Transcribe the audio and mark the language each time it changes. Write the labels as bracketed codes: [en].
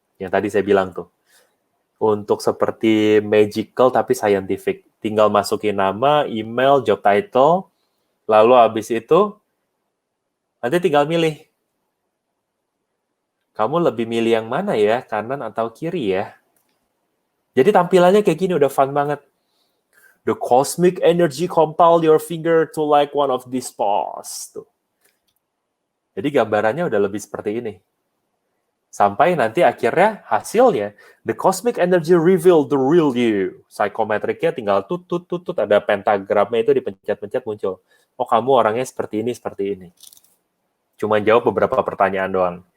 [id] Yang tadi saya bilang tuh. Untuk seperti magical tapi scientific. Tinggal masukin nama, email, job title, lalu habis itu nanti tinggal milih. Kamu lebih milih yang mana ya, kanan atau kiri ya? Jadi tampilannya kayak gini, udah fun banget. [en] The cosmic energy compel your finger to like one of these paws. [id] Tuh. Jadi gambarannya udah lebih seperti ini. Sampai nanti akhirnya hasilnya, [en] the cosmic energy reveal the real you. [id] Psychometricnya tinggal tut, ada pentagramnya itu dipencet-pencet muncul. Oh, kamu orangnya seperti ini. Cuma jawab beberapa pertanyaan doang.